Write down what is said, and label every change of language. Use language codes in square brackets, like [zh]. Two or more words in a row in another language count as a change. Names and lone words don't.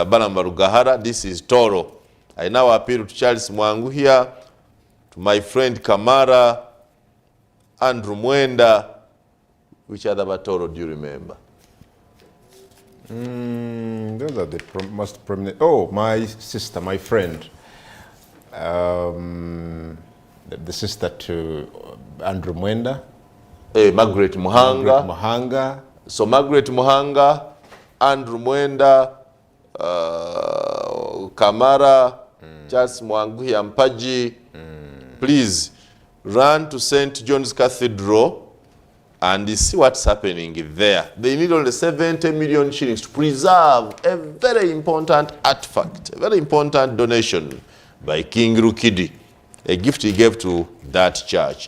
[en] Balaam Barugahara, this is Toro. I now appeal to Charles Mwangu here, to my friend Kamara, Andrew Mwenda. Which other Batoro do you remember? Those are the most prominent. Oh, my sister, my friend. The sister to Andrew Mwenda. Margaret Muhanga. Muhanga. So Margaret Muhanga, Andrew Mwenda, Kamara, Charles Mwangu Mpaji. Please run to St. John's Cathedral and see what's happening there. They need only 70 million shillings to preserve a very important artifact, a very important donation by King Rukidi, a gift he gave to that church.